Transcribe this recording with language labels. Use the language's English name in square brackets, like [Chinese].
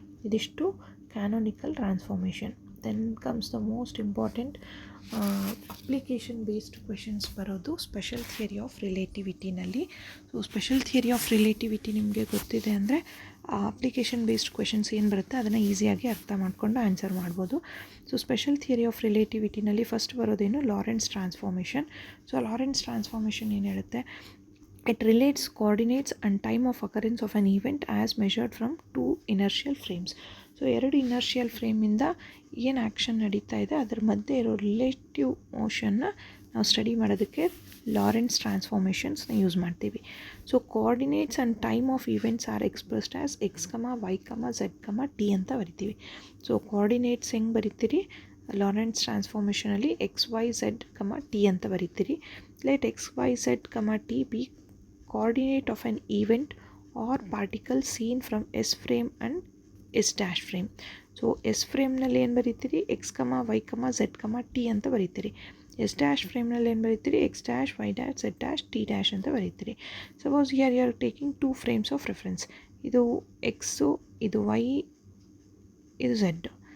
[English] ಇದಿಷ್ಟು canonical transformation. Then comes the most important application based questions ಬರೋದು special theory of ರಿಲೇಟಿವಿಟಿನಲ್ಲಿ. [Kannada] So special theory of relativity ನಿಮಗೆ ಗೊತ್ತಿದೆ ಅಂದರೆ application based questions ಏನು ಬರುತ್ತೆ ಅದನ್ನು ಈಸಿಯಾಗಿ ಅರ್ಥ ಮಾಡಿಕೊಂಡು ಆನ್ಸರ್ ಮಾಡ್ಬೋದು. So special theory of ರಿಲೇಟಿವಿಟಿನಲ್ಲಿ first ಬರೋದೇನು, Lawrence transformation. [English] so Lorentz transformation [Kannada] ಏನು ಹೇಳುತ್ತೆ, [English] it relates coordinates and time of occurrence of an event as measured from two inertial frames. [Kannada] So ಎರಡು ಇನರ್ಷಿಯಲ್ ಫ್ರೇಮಿಂದ ಏನು ಆ್ಯಕ್ಷನ್ ನಡೀತಾ ಇದೆ ಅದರ ಮಧ್ಯೆ ಇರೋ ರಿಲೇಟಿವ್ ಮೋಷನ್ನ ನಾವು ಸ್ಟಡಿ ಮಾಡೋದಕ್ಕೆ ಲಾರೆನ್ಸ್ ಟ್ರಾನ್ಸ್ಫಾರ್ಮೇಷನ್ಸ್ನ ಯೂಸ್ ಮಾಡ್ತೀವಿ. [English] so coordinates and time of events are expressed as x comma y comma z comma t [Kannada] ಅಂತ ಬರಿತೀವಿ. ಸೊ ಕೋಆರ್ಡಿನೇಟ್ಸ್ ಹೆಂಗೆ ಬರಿತೀರಿ, ಲಾರೆನ್ಸ್ ಟ್ರಾನ್ಸ್ಫಾರ್ಮೇಷನಲ್ಲಿ ಎಕ್ಸ್ ವೈ ಝೆಡ್ ಕಮ ಟಿ ಅಂತ ಬರಿತೀರಿ. [English] Let x y z comma t be coordinate of an event or particle seen from S frame and S dash frame. [Kannada] So S ಫ್ರೇಮ್ನಲ್ಲಿ ಏನು ಬರೀತೀರಿ, X ಕಮ Y ಕಮ Z ಕಮ T ಅಂತ ಬರೀತೀರಿ. S dash ಫ್ರೇಮ್ನಲ್ಲಿ ಏನು ಬರೀತೀರಿ, X dash Y dash Z dash T dash ಅಂತ ಬರೀತೀರಿ. [English] Suppose here you are taking 2 frames of reference, ಇದು x, ಇದು y, ಇದು z.